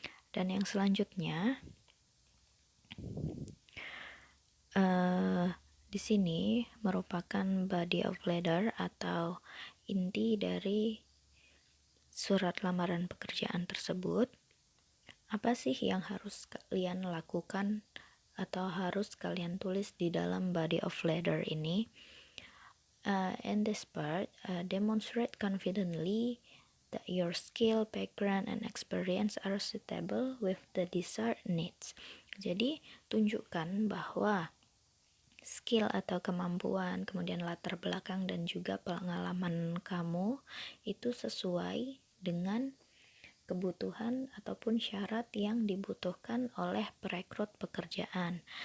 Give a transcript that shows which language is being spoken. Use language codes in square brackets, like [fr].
[id] Dan yang selanjutnya di sini merupakan body of letter atau inti dari surat lamaran pekerjaan tersebut. Apa sih yang harus kalian lakukan atau harus kalian tulis di dalam body of letter ini? [en] In this part, demonstrate confidently that your skill, background, and experience are suitable with the desired needs. [id] Jadi, tunjukkan bahwa skill atau kemampuan, kemudian latar belakang dan juga pengalaman kamu itu sesuai dengan kebutuhan ataupun syarat yang dibutuhkan oleh perekrut pekerjaan.